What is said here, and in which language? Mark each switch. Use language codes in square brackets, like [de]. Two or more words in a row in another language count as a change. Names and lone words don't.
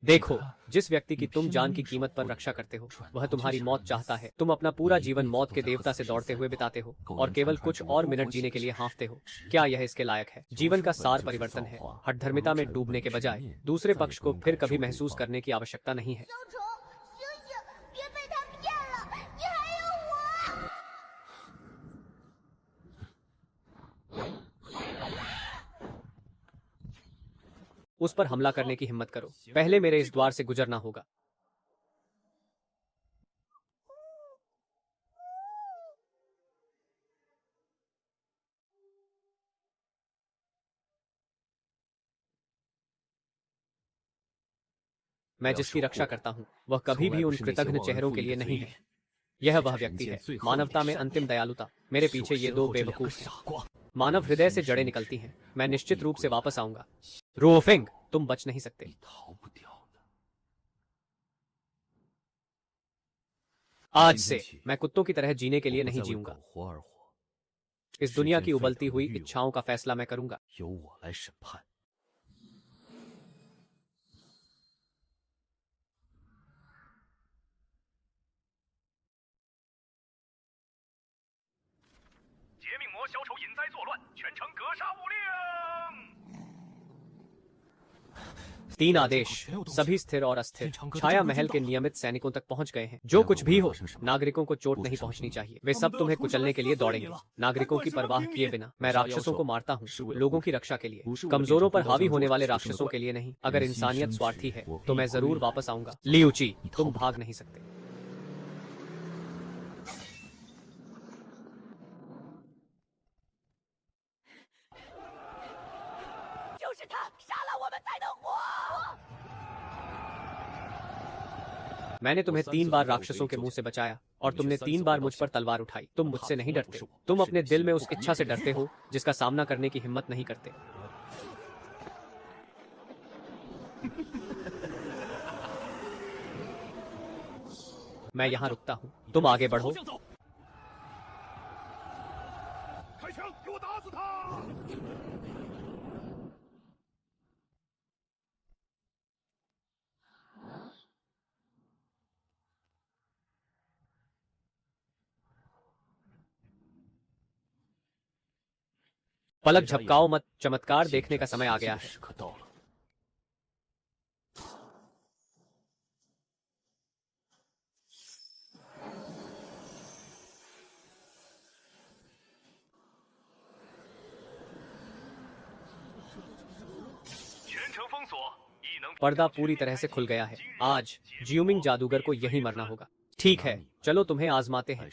[hi] देखो, जिस व्यक्ति की तुम जान की कीमत पर रक्षा करते हो, वह तुम्हारी मौत चाहता है। तुम अपना पूरा जीवन मौत के देवता से दौड़ते हुए बिताते हो और केवल कुछ और मिनट जीने के लिए हाँफते हो। क्या यह इसके लायक है? जीवन का सार परिवर्तन है। हठधर्मिता में डूबने के बजाय दूसरे पक्ष को फिर कभी महसूस करने की आवश्यकता नहीं है। [zh] 小虫，醒醒，别被他骗了，你还有我。 [hi] उस पर हमला करने की हिम्मत करो। पहले मेरे इस द्वार से गुजरना होगा। मैं जिसकी रक्षा करता हूं, वह कभी भी उन कृतघ्न चेहरों के लिए नहीं है। यह वह व्यक्ति है, मानवता में अंतिम दयालुता। मेरे पीछे ये दो बेवकूफ हैं। मानव हृदय से जड़ें निकलती हैं। मैं निश्चित रूप से वापस आऊंगा। रोफिंग, तुम बच नहीं सकते। [zh] 你逃不掉的。 [hi] आज से मैं कुत्तों की तरह जीने के लिए [zh] 我不 [hi] नहीं [zh] 再为 [hi] जीऊंगा। [zh] 苟活而活， [hi] इस दुनिया की उबलती हुई इच्छाओं का फैसला मैं करूंगा। [zh] 由我来审判。劫命魔小丑引灾作乱，全城格杀勿令。 [hi] तीन आदेश सभी स्थिर और अस्थिर छाया महल के नियमित सैनिकों तक पहुंच गए हैं। जो कुछ भी हो, नागरिकों को चोट नहीं पहुंचनी चाहिए। वे सब तुम्हें कुचलने के लिए दौड़ेंगे। नागरिकों की परवाह किए बिना मैं राक्षसों को मारता हूं, लोगों की रक्षा के लिए, कमजोरों पर हावी होने वाले राक्षसों के लिए नहीं। अगर इंसानियत स्वार्थी है तो मैं जरूर वापस आऊंगा। लियूची, तुम भाग नहीं सकते। [zh] 就是他杀了我们才能活。 [hi] मैंने तुम्हें 3 बार राक्षसों के मुंह से बचाया और तुमने 3 बार मुझ पर तलवार उठाई। तुम मुझसे नहीं डरते। तुम अपने दिल में उस इच्छा से डरते हो जिसका सामना करने की हिम्मत नहीं करते। मैं यहाँ रुकता हूँ, तुम आगे बढ़ो। [zh] 向走！开枪，给我打死他！ [hi] पलक झपकाओ मत, चमत्कार देखने का समय आ गया है। [zh] 时刻到了。全城封锁，异能 [hi] पर्दा पूरी तरह से खुल गया है। आज जियोमिंग जादूगर को यहीं मरना होगा। ठीक है, चलो तुम्हें आजमाते हैं।